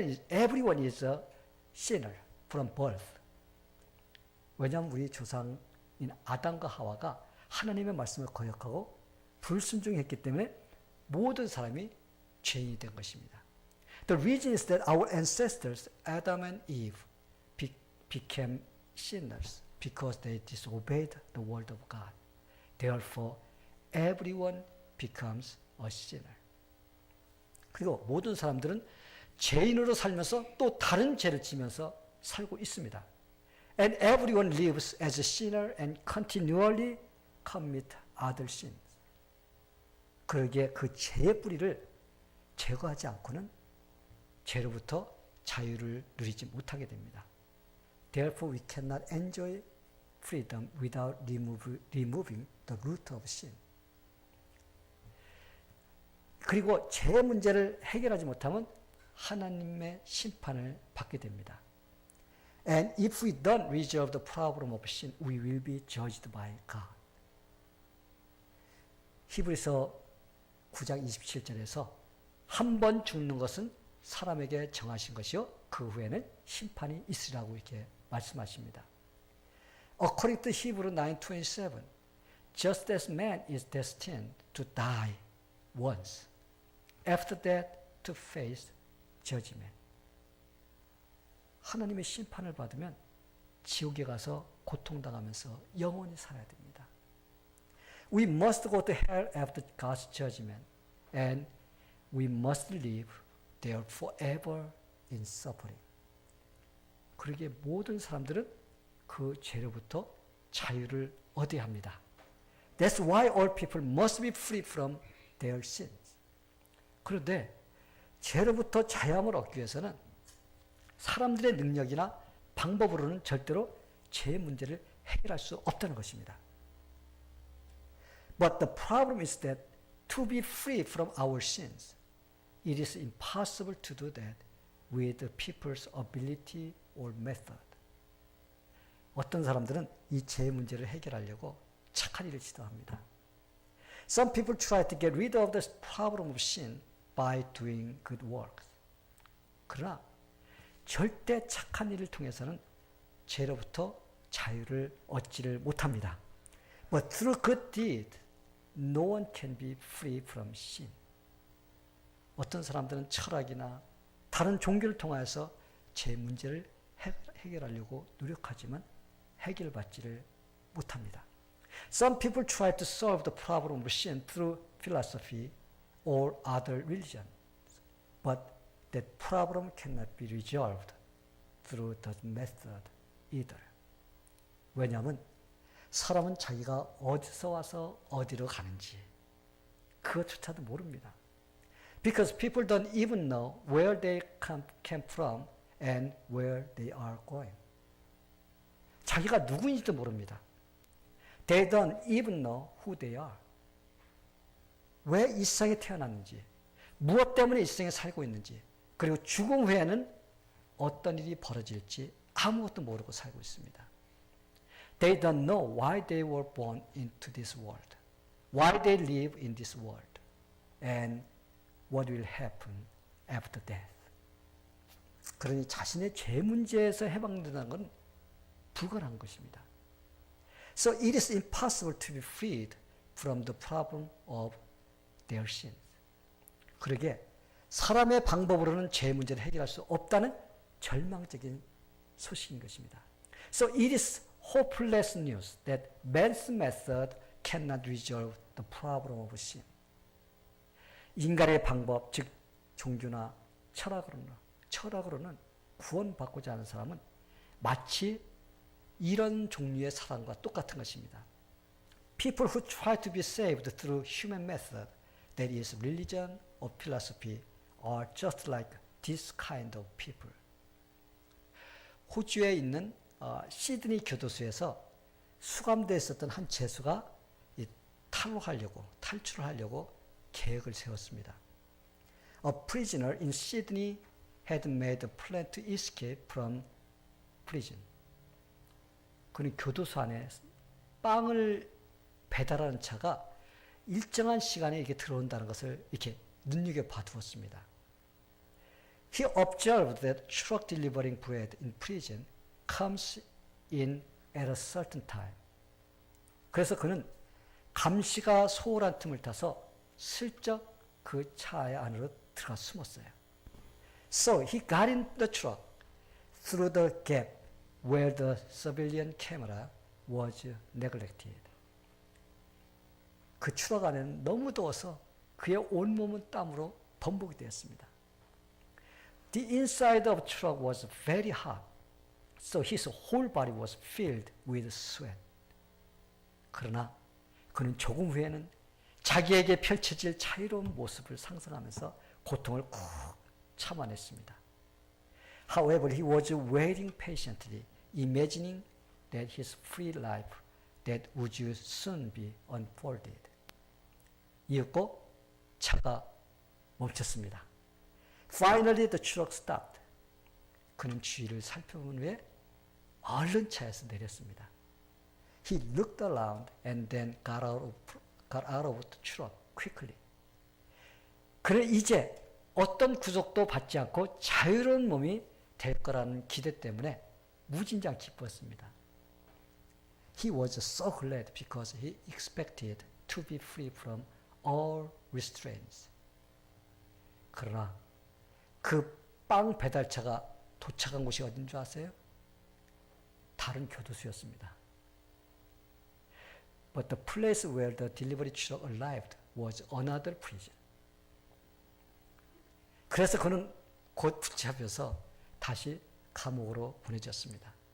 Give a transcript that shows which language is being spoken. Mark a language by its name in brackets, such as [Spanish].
[English] Everyone is a sinner from birth. [Korean] 왜냐하면 우리 조상인 아담과 하와가 하나님의 말씀을 거역하고 불순종했기 때문에 모든 사람이 죄인이 된 것입니다. [English] The reason is that our ancestors, Adam and Eve, became sinners because they disobeyed the word of God. Therefore, everyone becomes a sinner. [Korean] 그리고 모든 사람들은 죄인으로 살면서 또 다른 죄를 지면서 살고 있습니다. [English] And everyone lives as a sinner and continually commit other sins. [Korean] 그러기에 그 죄의 뿌리를 제거하지 않고는 죄로부터 자유를 누리지 못하게 됩니다. [English] Therefore, we cannot enjoy freedom without removing the root of sin. [Korean] 그리고 죄 문제를 해결하지 못하면 하나님의 심판을 받게 됩니다. [English] And if we don't resolve the problem of sin, we will be judged by God. [Korean] 히브리서 9장 27절에서 한 번 죽는 것은 사람에게 정하신 것이요 그 후에는 심판이 있으리라고 이렇게 말씀하십니다. [English] According to Hebrew 9:27, just as man is destined to die once, after that to face judgment. [Korean] 하나님의 심판을 받으면 지옥에 가서 고통당하면서 영원히 살아야 됩니다. [English] We must go to hell after God's judgment, and we must live there forever in suffering. [Korean] 그러기에 모든 사람들은 그 죄로부터 자유를 얻어야 합니다. [English] That's why all people must be free from their sins. [Korean] 그런데 죄로부터 자유함을 얻기 위해서는 사람들의 능력이나 방법으로는 절대로 죄 문제를 해결할 수 없다는 것입니다. [English] But the problem is that to be free from our sins, it is impossible to do that with the people's ability or method. [Korean] 어떤 사람들은 이 죄 문제를 해결하려고 착한 일을 시도합니다. [English] Some people try to get rid of the problem of sin by doing good works. [Korean] 그러나 절대 착한 일을 통해서는 죄로부터 자유를 얻지를 못합니다. [English] But through good deed, no one can be free from sin. [Korean] 어떤 사람들은 철학이나 다른 종교를 통해서 죄 문제를 해결하려고 노력하지만 해결받지를 못합니다. [English] Some people try to solve the problem of sin through philosophy or other religions, but that problem cannot be resolved through that method either. [Korean] 왜냐하면 사람은 자기가 어디서 와서 어디로 가는지 그것조차도 모릅니다. [English] Because people don't even know where they came from and where they are going. [Korean] 자기가 누구인지도 모릅니다. [English] They don't even know who they are. [Korean] 왜 이 세상에 태어났는지, 무엇 때문에 이 세상에 살고 있는지, 그리고 죽음 후에는 어떤 일이 벌어질지 아무것도 모르고 살고 있습니다. [English] They don't know why they were born into this world, why they live in this world, and what will happen after death. [Korean] 그러니 자신의 죄 문제에서 해방된다는 건 불가능한 것입니다. [English] So it is impossible to be freed from the problem of their sins. [Korean] 그러게 사람의 방법으로는 죄 문제를 해결할 수 없다는 절망적인 소식인 것입니다. [English] So it is hopeless news that man's method cannot resolve the problem of sin. [Korean] 인간의 방법, 즉 종교나 철학으로는 구원받고자 하는 사람은 마치 이런 종류의 사람과 똑같은 것입니다. [English] People who try to be saved through human method, that is religion or philosophy, are just like this kind of people. [Korean] 호주에 있는 시드니 교도소에서 수감되어 있었던 한 죄수가 탈출을 하려고 계획을 세웠습니다. [English] A prisoner in Sydney had made a plan to escape from prison. [Korean] 그는 교도소 안에 빵을 배달하는 차가 일정한 시간에 이렇게 들어온다는 것을 이렇게 눈여겨봐 두었습니다. [English] He observed that truck delivering bread in prison comes in at a certain time. [Korean] 그래서 그는 감시가 소홀한 틈을 타서 슬쩍 그 차의 안으로 들어가 숨었어요. [English] So he got in the truck through the gap where the surveillance camera was neglected. [Korean] 그 추락 안에는 너무 더워서 그의 온몸은 땀으로 범벅이 되었습니다. [English] The inside of the truck was very hot, so his whole body was filled with sweat. [Korean] 그러나 그는 조금 후에는 자기에게 펼쳐질 자유로운 모습을 상상하면서 고통을 꾹 참아냈습니다. [English] However, he was waiting patiently, imagining that his free life that would soon be unfolded. [Korean] 이윽고 차가 멈췄습니다. [English] Finally, the truck stopped. [Korean] 그는 주위를 살펴본 후에 얼른 차에서 내렸습니다. [English] He looked around and then got out of the truck quickly. [Korean] 그는 이제 어떤 구속도 받지 않고 자유로운 몸이 될 거라는 기대 때문에 무진장 기뻤습니다. [English] He was so glad because he expected to be free from all restraints. [Korean] 그러나 그 빵 배달차가 도착한 곳이 어딘 줄 아세요? 다른 교도소였습니다. [English] But the place where the delivery truck arrived was another prison. [Korean] 그래서 그는 곧 붙잡혀서 다시 감옥으로 보내졌습니다.